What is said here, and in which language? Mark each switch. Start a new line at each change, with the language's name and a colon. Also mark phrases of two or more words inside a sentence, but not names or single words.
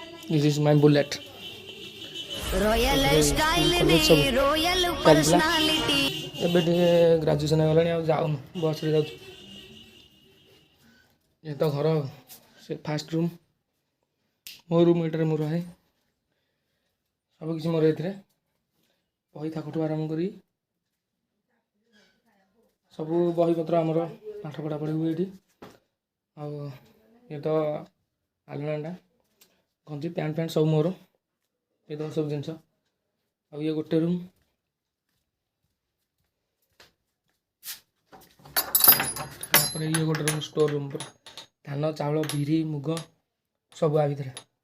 English: this is my bullet royal style
Hindi: में
English: royal personality
Odia: ଏବେ ଟିକେ ଗ୍ରାଜୁଏସନ୍ ହେଇଗଲାଣି ଆଉ ଯାଉनु ବସ୍ରେ ଯାଉଛୁ ଏ ତ ଘର ସେ
English: first room
Odia: ମୋ ରୁମ୍ ଏଇଟାରେ ମୁଁ ରହେ ସବୁକିଛି ମୋର ଏଥିରେ ବହି ଥାକଠୁ ଆରମ୍ଭ କରି ସବୁ ବହିପତ୍ର ଆମର ପାଠ ପଢ଼ାପଢ଼ି ହୁଏ ଏଠି ଆଉ ଇଏ ତ ଆଲମାରିଟା ଗଞ୍ଜି ପ୍ୟାଣ୍ଟ ଫ୍ୟାଣ୍ଟ ସବୁ ମୋର ଏ ତ ସବୁ ଜିନିଷ ଆଉ ଇଏ ଗୋଟେ ରୁମ୍ ତାପରେ ଇଏ ଗୋଟେ ରୁମ୍
English: store room
Odia: ପୁରା ଧାନ ଚାଉଳ ବିରି ମୁଗ ସବୁ ଆ ଭିତରେ